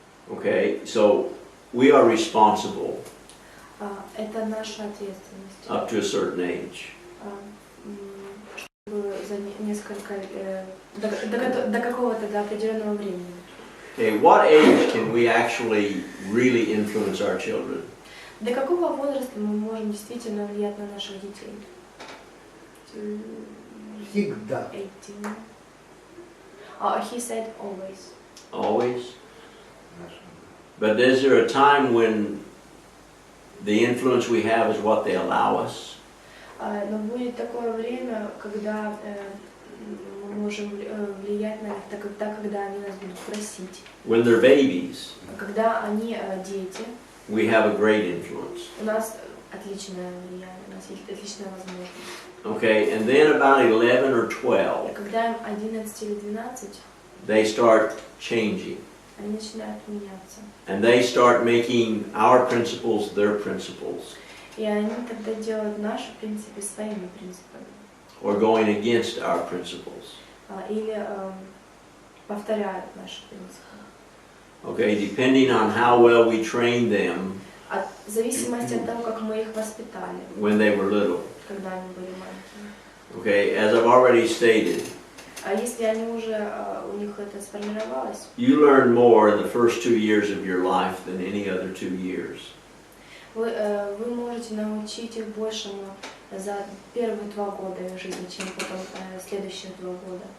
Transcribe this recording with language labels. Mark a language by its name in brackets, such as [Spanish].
[English] Okay, so we are responsible [Russian] Это наша ответственность. [English] up to a certain age. [Russian] Чтобы за несколько до какого-то до определенного времени. [English] Okay, what age can we actually really influence our children? [Russian] До какого возраста мы можем действительно влиять на наших детей? Всегда. [English] 18. He said always. Always? But is there a time when the influence we have is what they allow us? [Russian] Но будет такое время, когда мы можем влиять на них, когда они нас будут просить. [English] When they're babies, [Russian] Когда они дети, [English] we have a great influence. [Russian] у нас отличное влияние, у нас есть отличная возможность. [English] Okay, and then about 11 or 12, [Russian] Когда им 11 или 12, [English] they start changing. [Russian] они начинают меняться. [English] And they start making our principles their principles, [Russian] И они тогда делают наши принципы своими принципами. [English] or going against our principles. [Russian] Или повторяют наши принципы. [English] Okay, depending on how well we trained them [Russian] В зависимости от того, как мы их воспитали, [English] when they were little. [Russian] когда они были маленькими. [English] Okay, as I've already stated, [Russian] А если они уже, у них это сформировалось, [English] you learn more in the first 2 years of your life than any other 2 years. [Russian] вы можете научить их большему за первые 2 года их жизни, чем потом следующие 2 года.